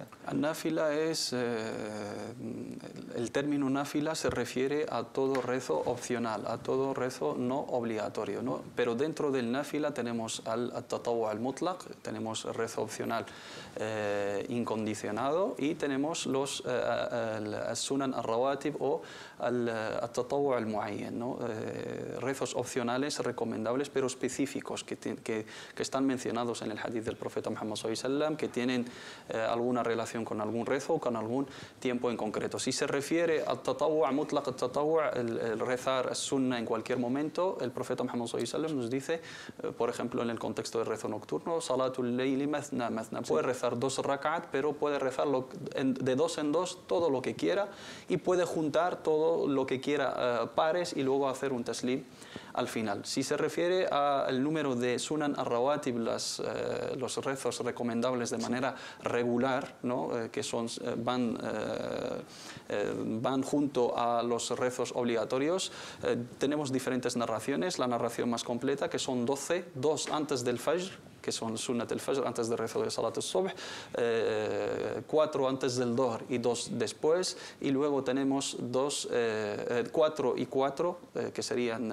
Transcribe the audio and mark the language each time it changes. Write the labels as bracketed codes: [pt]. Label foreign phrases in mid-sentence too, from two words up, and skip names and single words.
[es] El nafila es, el término nafila se refiere a todo rezo opcional, a todo rezo no obligatorio, ¿no? Pero dentro del nafila tenemos [ar] التطوع المطلق, [es] tenemos el rezo opcional incondicionado, y tenemos los [ar] السنن الرواتب [es] o [ar] التطوع المعين, [es] ¿no? Rezos opcionales recomendables pero específicos que están mencionados en el hadith del profeta Muhammad [ar] صلى الله عليه وسلم, [es] que tienen alguna relación con algún rezo o con algún tiempo en concreto. Si se refiere al [ar] تطوع المطلق, [es] el rezar sunna en cualquier momento, el profeta Muhammad [ar] صلى الله عليه وسلم [es] nos dice, por ejemplo, en el contexto del rezo nocturno, [ar] صلاة الليل مثنى مثنى, [es] puede rezar 2 rak'at, pero puede rezarlo de 2 en 2 todo lo que quiera, y puede juntar todo lo que quiera pares y luego hacer un taslim al final. Si se refiere al número de [ar] السنن الرواتب, [es] los rezos recomendables de manera regular, ¿no? Que van junto a los rezos obligatorios, tenemos diferentes narraciones. La narración más completa, que son 12, 2 antes del fajr, que son [ar] سنة الفجر, [es] antes del rezo de [ar] صلاة الصبح, [es] 4 antes del dohr y 2 después, y luego tenemos 4 y 4, que serían